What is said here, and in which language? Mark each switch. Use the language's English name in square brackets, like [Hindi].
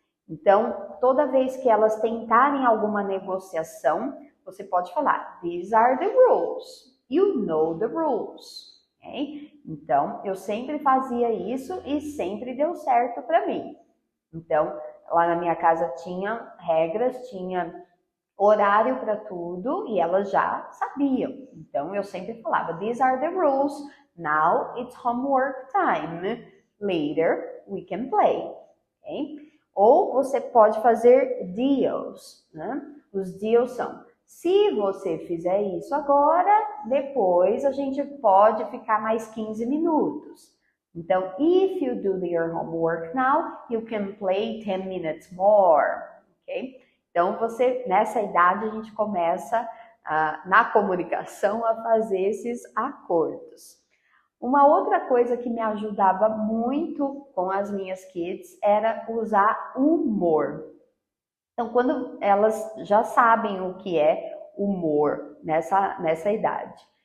[Portuguese] Então, toda vez que elas tentarem alguma negociação, você pode falar, [English] these are the rules, you know the rules. Okay? [Portuguese] Então, eu sempre fazia isso e sempre deu certo para mim. Então, lá na minha casa tinha regras, tinha horário para tudo e elas já sabiam. Então eu sempre falava, [English] these are the rules, now it's homework time, later we can play. Okay? [Portuguese] Ou você pode fazer deals, né? Os deals são, se você fizer isso agora, depois a gente pode ficar mais 15 minutos. [English] Então, if you do your homework now, you can play 10 minutes more, ok? [Portuguese] Então, nessa idade, a gente começa, na comunicação, a fazer esses acordos. Uma outra coisa que me ajudava muito com as minhas kids era usar humor. Então, quando elas já sabem o que é humor nessa idade.